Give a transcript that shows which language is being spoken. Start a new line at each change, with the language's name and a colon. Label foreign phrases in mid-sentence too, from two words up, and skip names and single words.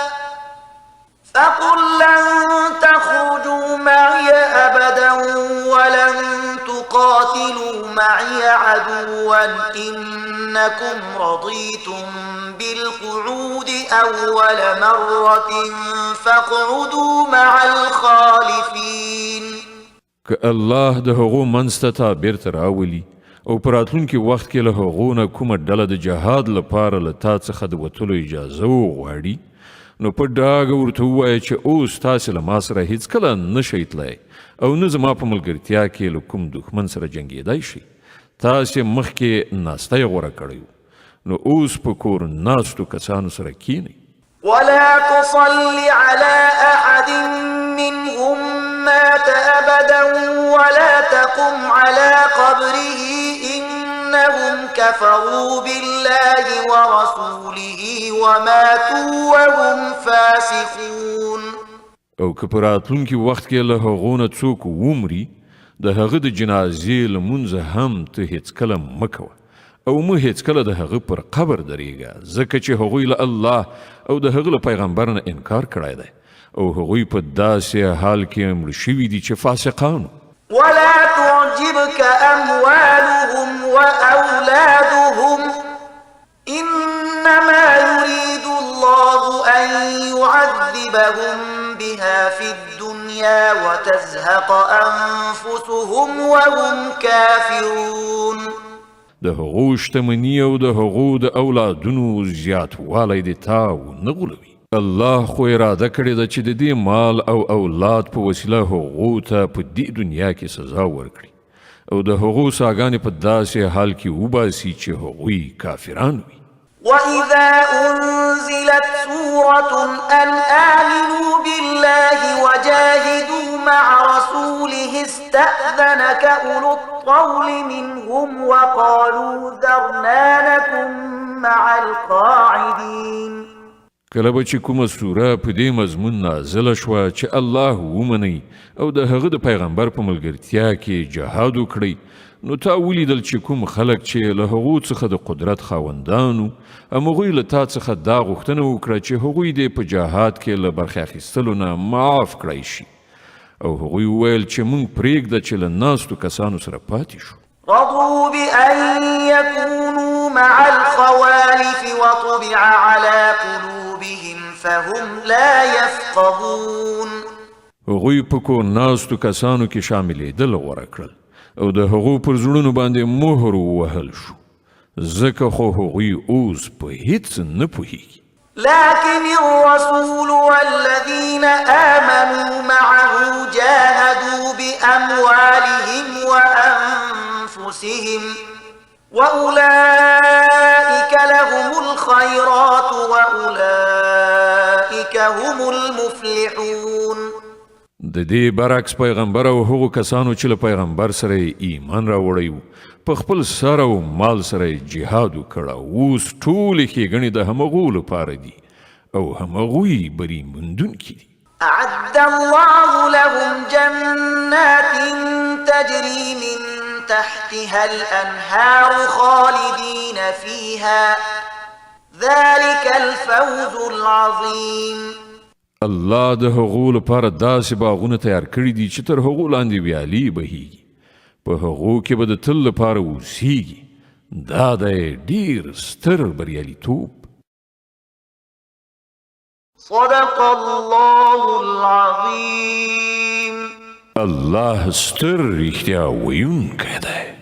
Arabic: إنكم رضيتم بالقعود أول مرة فاقعدوا مع الخالفين.
Pashto: که الله د هغو منځ ته بیرته راولي او په راتلونکي وخت کې له هغو نه کومه ډله د جهاد لپاره له تا څخه د وتلو اجازه وغواړي، نو په ډاګه ورته ووایه چې اوس تاسې له ما سره هیڅکله نه شئ تللی او نه زما په ملګرتیا کې له کوم دښمن سره جنګېدی شئ. تاسې مخکې ناستی غوره کړی و، نو اوس په کور ناستو کسانو سره کینئ.
Arabic: ولا تصل على أحد منهم مات أبدا ولا تقم على قبره إنهم كفروا بالله ورسوله وماتوا وهم فاسقون.
Pashto: او که په راتلونکي وخت کې له هغو نه څوک ومري، د هغه د جنازې لمونځ هم ته هیڅکله مه کوه او مه هیڅکله د هغه پر قبر درېږه، ځکه چې هغوی له الله او د هغه له پیغمبر نه انکار کړی دی او هغوی په داسې حال کې مړه شوي دي چې فاسقانو.
Arabic: ولا تعجبك أموالهم وأولادهم إنما يريد الله أن يعذبهم بها في الدنيا وتزهق أنفسهم وهم كافرون.
Pashto: د هغو شتمني او د هغو د اولادونو زیاتوالی د تا ونه غولوي. الله خو اراده کړې ده چې د دې مال او اولاد په وسیله هغو ته په دې دنیا کې سزا ورکړي او د هغو ساګانې په داسې حال کې وباسي چې هغوی کافران وي.
Arabic: وإذا أنزلت سورة أن آمنوا بالله وجاهدوا مع رسوله استأذنك أولو الطول منهم وقالوا ذرنا لكم مع القاعدين.
Pashto: کله به چې کومه سوره په دې مضمون نازله شوه چې الله ومنئ او د هغه د پیغمبر په ملګرتیا کې جهاد وکړئ، نو تا ولیدل چې کوم خلک چې له هغو څخه د قدرت خاوندانو همغوی له تا څخه دا غوښتنه وکړه چې هغوی دې په جهاد کې له برخې اخیستلو نه معاف کړی شي، او هغوی وویل چې موږ پرېږده چې له ناستو کسانو سره پاتې شو.
Arabic: رضوا بأن يكونوا مع الخوالف وطبع على قلوبهم فهم لا يفقهون.
Pashto: هغوی په کور ناستو کسانو کې شاملېدل غوره کړل او د هغو پر زړونو باندې مهر ووهل شو ځکه خو هغوی اوس په هیڅ نه پوهیږي
Arabic: لكن الرسول والذين آمنوا معه جاهدوا بأموالهم وأنفسهم وأولئك لهم الخيرات وأولئك هم المفلحون
Pashto: د دې برعکس پیغمبر او هغو کسانو چې له پیغمبر سره ایمان راوړی وو په خپل سر او مال سره جهاد وکړ اوس ټولې ښېګڼې د همغو لپاره دي او همغوی بری موندونکي دي
Arabic: أعد الله لهم جنات تجري من تحتها الأنهار خالدين فيها ذلك الفوز العظيم
Pashto: الله د هغو لپاره داسې باغونه تیار کړي دي چې تر هغو لاندې ویالې بهیږي په هغو کې به د تل لپاره اوسیږي دا دی ډیر ستر بریالیتوب
Arabic: صدق الله العظيم
Pashto: الله ستر رښتیا ویونکی دی